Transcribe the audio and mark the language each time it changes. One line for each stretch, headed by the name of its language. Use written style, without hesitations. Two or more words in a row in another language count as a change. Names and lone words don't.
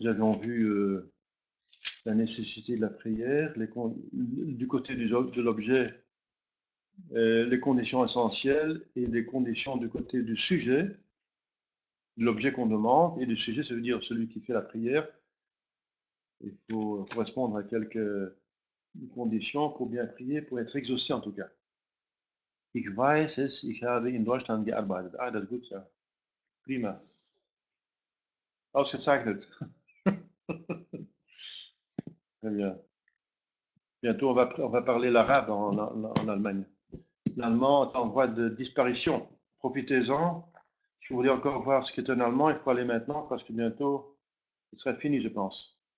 French: Nous avions vu la nécessité de la prière, du côté de l'objet, les conditions essentielles et les conditions du côté du sujet, de l'objet qu'on demande, et du sujet, ça veut dire celui qui fait la prière. Il faut correspondre à quelques conditions pour bien prier, pour être exaucé en tout cas.
German: Ich weiß es, ich habe in Deutschland gearbeitet. Ah, das ist gut, ja. Prima. Ausgezeichnet.
French: Très bien. Bientôt, on va parler l'arabe en Allemagne. L'allemand est en voie de disparition. Profitez-en. Si vous voulez encore voir ce qu'est un allemand, il faut aller maintenant parce que bientôt, ce sera fini, je pense.